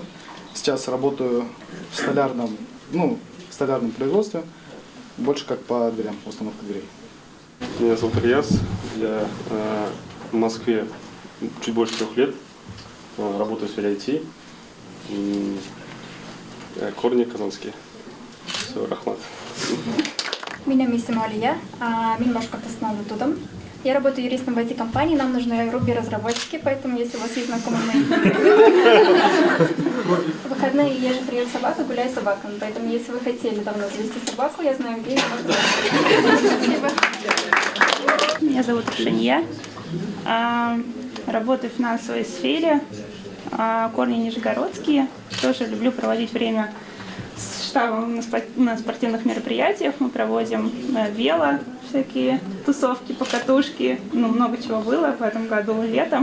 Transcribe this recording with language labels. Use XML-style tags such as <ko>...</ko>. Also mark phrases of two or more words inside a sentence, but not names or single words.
<ru>Сейчас работаю в столярном производстве, больше как по дверям, установка дверей. Меня зовут Ильяс, я в Москве чуть больше 3 лет, работаю в сфере IT, корни казанские. Все, рахмат.</ru> <tt>Меня исем Алия, мен Башкортостаннан тудым.</tt> <ru>Я работаю юристом в IT-компании, нам нужны Ruby-разработчики, поэтому если у вас есть знакомые мои... В выходные я же привожу собаку, гуляю с собаками, поэтому если вы хотели давно завести собаку, я знаю, где ее можно. Спасибо. Меня зовут Рушания, работаю в финансовой сфере, корни нижегородские, тоже люблю проводить время с штабом на спортивных мероприятиях, мы проводим вело, всякие тусовки, покатушки, много чего было в этом году летом.</ru>